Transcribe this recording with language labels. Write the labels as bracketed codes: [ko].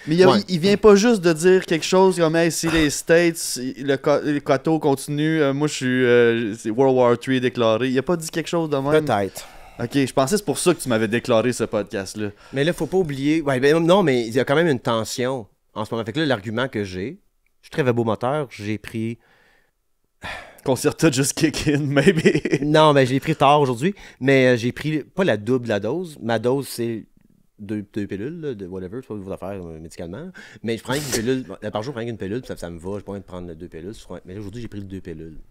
[fr] il vient pas juste de dire quelque chose comme « Hey, si les States, le coteau continue, moi, je suis... c'est World War III déclaré. » Il a pas dit quelque chose de même? Peut-être. Ok, je pensais que c'est pour ça que tu m'avais déclaré ce podcast-là. Mais là, faut pas oublier... non, mais il y a quand même une tension en ce moment. Fait que là, l'argument que j'ai... Je suis très vabomoteur, j'ai pris... [en] Concerta just kick in, maybe. [fr] Non, mais j'ai pris tard aujourd'hui, mais j'ai pris pas la double de la dose. Ma dose, c'est deux pilules, là, de whatever, c'est pas vos affaires médicalement. Mais je prends une pilule, par jour, je prends une pilule, ça me va, j'ai pas envie de prendre 2 pilules. Mais là, aujourd'hui, j'ai pris 2 pilules.